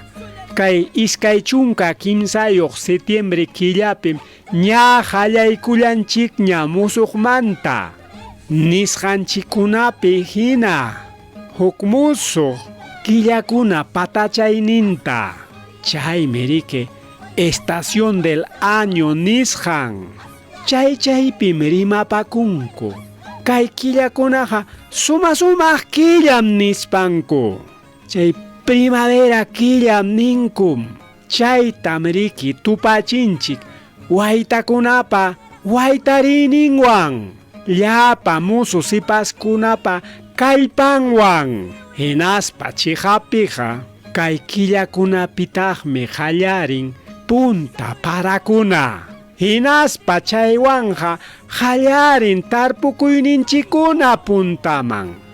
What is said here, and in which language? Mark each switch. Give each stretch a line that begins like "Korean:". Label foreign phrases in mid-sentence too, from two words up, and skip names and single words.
Quechua: kay iskay chunka kimsayuq septiembre killapim ña qallaykullanchikña musuqmanta nisqanchikunapi hina huk musuq killakuna patachayninta chaymi riki
Spanish: estación del año
Quechua: nisqan chaypim rimapakunku kay killakunaqa sumaq killam nispanku chay primavera killam ninkum chaytam riki tupachinchik waytakunapa waytarininwan llapa musu sipaskunapa kallpanwan hinaspa chiqapiqa kay killakunapitaqmi qallarin punta parakuna hinaspa chaywanja qallarin tarpukuyninchikuna puntaman.